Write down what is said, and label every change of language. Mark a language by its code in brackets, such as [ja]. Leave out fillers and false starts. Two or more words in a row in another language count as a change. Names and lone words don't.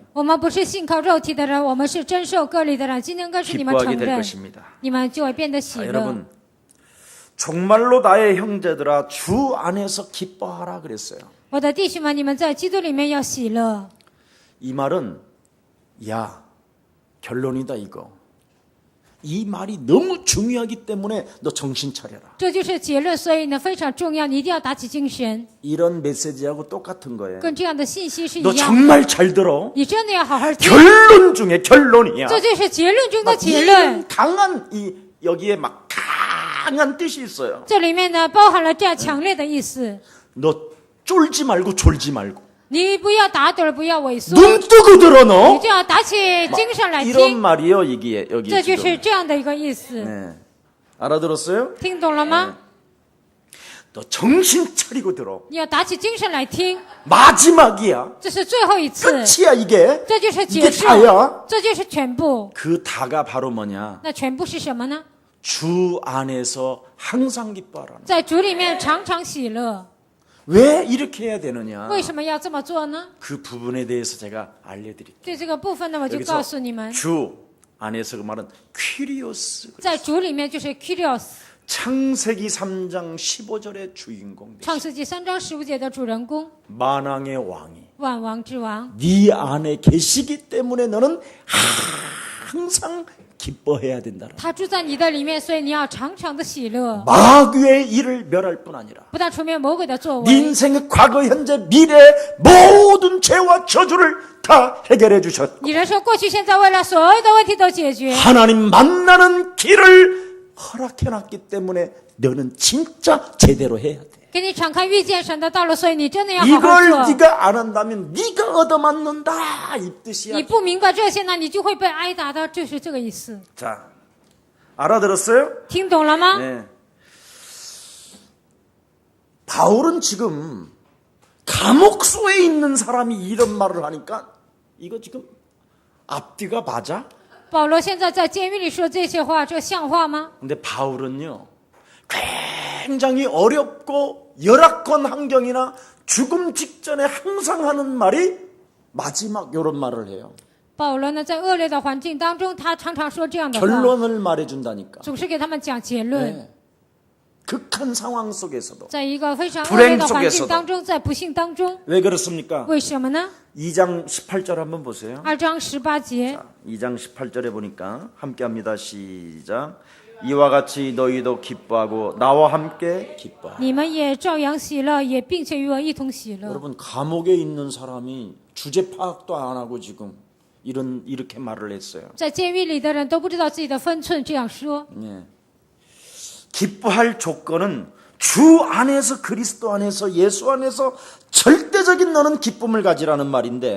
[zh] 我们不是信靠肉体的人，我们是真受割礼的人。今天更是你们 [ko] 기뻐하게 [zh] 承 [ko] 될 [zh] 认， [ko] 것입니다. [zh] 你们就会变得喜 [ko] 자, [zh] 乐。 [ko] 여러분 정말로 나의 형제들아 주 안에서 기뻐하라 그랬어요. [zh] 我的弟兄们，你们在基督里面要喜乐。 [ko] 이 말은 야 결론이다 이거. 이 말이 너무 중요하기 때문에 너 정신 차려라. [zh] 这就是结论，所以呢非常重要，你一定要打起精神， [ko] 이런 메시지하고 똑같은 거예요. [zh] 跟这样的信息是一 [ko] 너 [zh] 样。 [ko] 정말 잘 들어. [zh] 你真的要好好听， [ko] 결론 중에 결론이야. [zh] 这就是结论中的 [ko] 막 [zh] 结论。 [ko] 강한 이 여기에 막 강한 뜻이 있어요. [zh] 这里面呢包含了这样强烈的意思： [ko] 너 쫄지 말고 졸지 말고 [zh] 你不要打盹儿，不要萎缩， [ko] 눈 뜨고 들어 [zh] 你 [ko] 너. [zh] 就要打起精神来 [ko] 이런 [zh] 听。 [ko] 말이요 이게 여기 [zh] 这就 [ko] 지금. [zh] 是这样的一个意思， [ko] 네. 알아들었어요? [zh] 听懂了吗？ [ko] 너 정신 차리고 들어. [zh] 你要打起精神来听， [ko] 마지막이야. [zh] 这是最后一次， [ko] 끝이야 이게. [zh] 这就是 [ko] 이게 [zh] 结束， [ko] 다야. [zh] 这就是全部。 [ko] 그 다가 바로 뭐냐? [zh] 那全部是什么呢？ [ko] 주 안에서 항상 기뻐하라는. [zh] 在主里面常常喜乐。 [ko] 왜 이렇게 해야 되느냐? [zh] 为什么要这么做呢？ [ko] 그 부분에 대해서 제가 알려드릴게요. [zh] 对这个部分呢，我就告诉你们， [ko] 주 안에서 그 말은 퀴리오스. [zh] 在主里面就是 Kyrios， [ko] 창세기 3장 15절의 주인공. [zh] 创世纪3章15节的主人公， [ko] 만왕의 왕이 [zh] 万王之王， [ko] 네 안에 계시기 때문에 너는 항상 기뻐해야 된다. [zh] 他住在你的里面，所以你要常常的喜乐， [ko] 마귀의 일을 멸할 뿐 아니라 [zh] 不但除灭魔鬼的作 [ko] 네 [zh] 为， [ko] 인생의 과거, 현재, 미래 모든 죄와 저주를 다 해결해 주셨고 [zh] 你人生过去、现在、未来所有的问题都解决， [ko] 하나님 만나는 길을 허락해놨기 때문에 너는 진짜 제대로 해야 돼. [zh] 给你敞开遇见神的道路，所以你真的要好好 [ko] 이걸 [zh] 做。 [ko] 네가 안 한다면 네가 얻어맞는다 이 뜻이야. [zh] 你不明白这些呢，你就会被挨打的，就是这个意思。 [ko] 자, 알아들었어요? [zh] 听懂了吗？ [ko] 네. 바울은 지금 감옥소에 있는 사람이 이런 말을 하니까 이거 지금 앞뒤가 맞아? [zh] 保罗现在在监狱里说这些话，这像话吗？ [ko] 근데 바울은요 굉장히 어렵고 열악한 환경이나 죽음 직전에 항상 하는 말이 마지막 이런 말을 해요. [zh] 保罗呢，在恶劣的环境当中，他常常说这样的话， [ko] 결론을 말해준다니까. [zh] 总是给他们讲结论。 [ko] 네. 극한 상황 속에서도. [zh] 在一个非常恶劣的环境当中，在不幸当中， [ko] 왜 그렇습니까? [zh] 为什么呢？ [ko] 2장 18절 한번 보세요. [zh] 2 章18节， [ko] 2장 18절에 보니까 함께합니다. 시작. 이와 같이 너희도 기뻐하고 나와 함께 기뻐하라. [zh] 你们也照样喜乐，也并且与我一同喜乐。 [ko] 여러분 감옥에 있는 사람이 주제 파악도 안 하고 지금 이렇게 말을 했어요. [zh] 在监狱里的人都不知道自己的分寸，这样说。 [ko] 예. 기뻐할 조건은 주 안에서 그리스도 안에서 예수 안에서 절대적인 너는 기쁨을 가지라는 말인데